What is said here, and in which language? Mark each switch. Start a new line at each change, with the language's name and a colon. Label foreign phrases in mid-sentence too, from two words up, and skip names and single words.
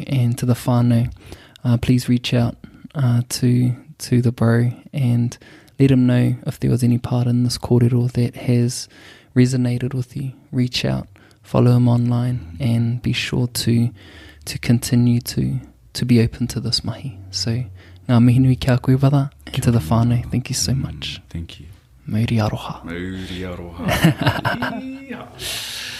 English: And to the whānau, please reach out to the bro and let him know if there was any part in this korero that has resonated with you. Reach out, follow him online, and be sure to continue to be open to this mahi. So
Māori: ngā mihi nui kia koe wada,
English: and to the whānau, thank you so much. Thank you.
Māori: Mauri aroha. Mauri aroha.